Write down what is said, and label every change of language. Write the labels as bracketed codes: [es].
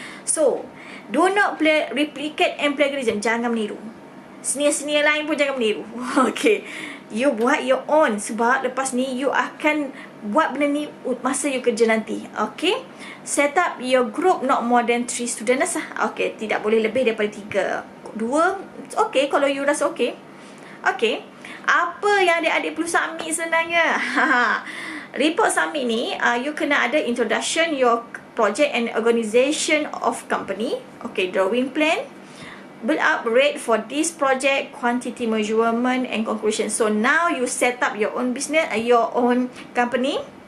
[en] So, do not replicate and plagiarism. [ms] Jangan meniru. Senior-senior lain pun jangan meniru. Okay. You buat [en] your own. [ms] Sebab lepas ni you akan buat benda ni masa you kerja nanti. Okay. [en] Set up your group not more than 3 students lah. Okay. [ms] Tidak boleh lebih daripada 3. 2. Okay. Kalau you rasa okay. Okay. Apa yang adik-adik perlu submit sebenarnya? [en] Report submit ni, you [ms] kena ada [en] introduction your project and organization of company. Okay. Drawing plan. Build up rate for this project, quantity measurement and conclusion. So now you set up your own business, your own company.